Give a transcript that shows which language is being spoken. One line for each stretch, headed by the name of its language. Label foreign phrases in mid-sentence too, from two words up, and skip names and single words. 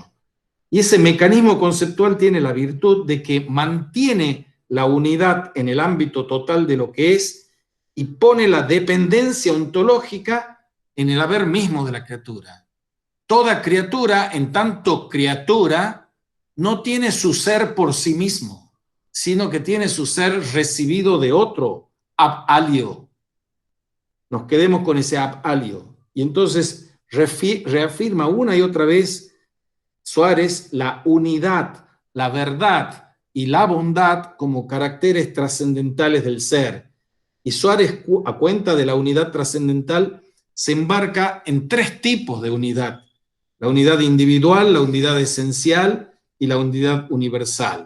Spanish: Y ese mecanismo conceptual tiene la virtud de que mantiene la unidad en el ámbito total de lo que es y pone la dependencia ontológica en el haber mismo de la criatura. Toda criatura, en tanto criatura, no tiene su ser por sí mismo, sino que tiene su ser recibido de otro,
Latin: ab alio.
Spanish: Nos quedemos con ese
Latin: ab alio.
Spanish: Y entonces reafirma una y otra vez Suárez la unidad, la verdad y la bondad como caracteres trascendentales del ser. Y Suárez, a cuenta de la unidad trascendental, se embarca en tres tipos de unidad: la unidad individual, la unidad esencial y la unidad universal.